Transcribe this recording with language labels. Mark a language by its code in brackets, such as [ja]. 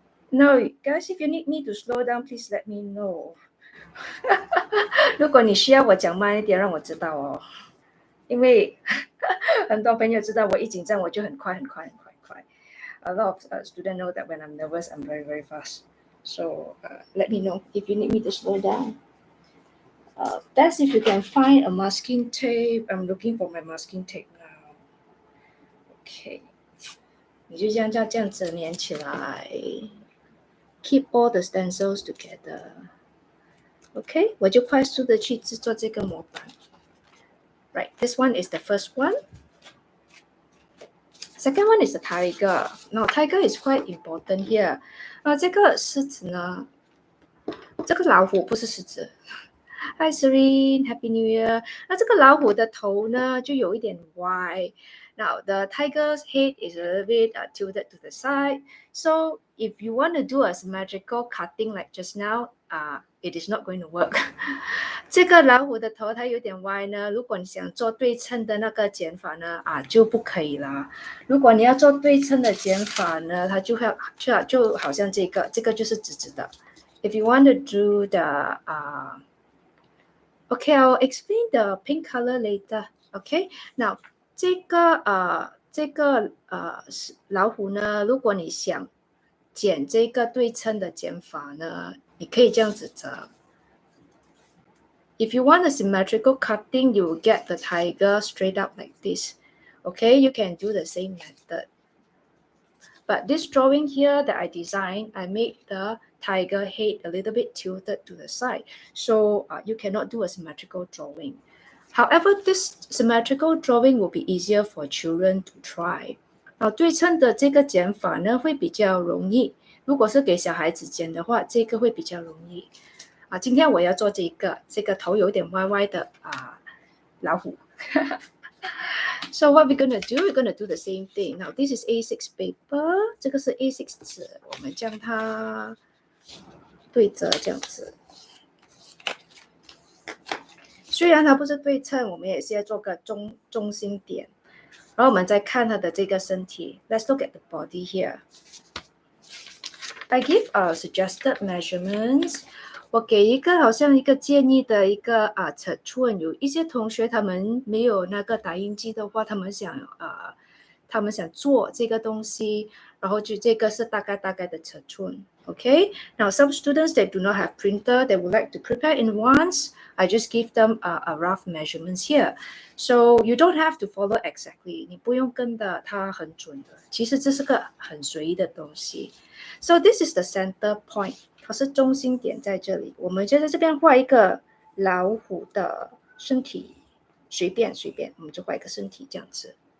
[en] Now, guys, if you need me to slow down, please let me know. [zh] 如果你需要我讲慢一点，让我知道哦。因为很多朋友知道我一紧张我就很快。 [en] A lot of students know that when I'm nervous, I'm very, very fast. So let me know if you need me to slow down. That's if you can find a masking tape. I'm looking for my masking tape now. [zh] Okay. 你就这样子粘起来。 [en] Keep all the stencils together. [zh] Okay, 我就快速的去制作这个模板。 [en] Right, this one is the first one. Second one is the tiger. Now, tiger is quite important here. [zh] 这个狮子呢，这个老虎不是狮子。 [en] Hi Serene, Happy New Year. [zh] 那这个老虎的头呢，就有一点歪。 [en] Now, the tiger's head is a little bit tilted to the side. So, if you want to do a symmetrical cutting like just now, it is not going to work. [zh] 这个老虎的头它有点歪呢，如果你想做对称的那个剪法呢，就不可以啦。如果你要做对称的剪法呢，它就好像这个就是直直的。 [en] If you want to do the Okay, I'll explain the pink color later. Okay, now [zh] 这个老虎呢，如果你想剪这个对称的剪法呢，你可以这样子折。 [en] If you want a symmetrical cutting, you will get the tiger straight up like this. Okay, you can do the same method. But this drawing here that I designed, I made the tiger head a little bit tilted to the side. So you cannot do a symmetrical drawing. However, this symmetrical drawing will be easier for children to try. [zh] 对称的这个剪法呢，会比较容易。如果是给小孩子剪的话，这个会比较容易。今天我要做这个头有点歪歪的老虎。 [en] So what we're gonna do? We're gonna do the same thing. Now this is A6 paper. [zh] 这个是 A6 纸，我们将它对折这样子。虽然它不是对称，我们也是要做个中心点。然后我们再看它的这个身体。 [en] Let's look at the body here. I give suggested measurements. [zh] 我给一个好像一个建议的一个尺寸，有一些同学他们没有那个打印机的话，他们想做这个东西，然后就这个是大概的尺寸。 [en] Okay, now some students they do not have printer, they would like to prepare in advance. I just give them a rough measurements here. So you don't have to follow exactly. [zh] 你不用跟的它很准的。其实这是个很随意的东西。 [en] So this is the center point. [zh] 它是中心点在这里。我们就在这边画一个老虎的身体，随便，我们就画一个身体这样子。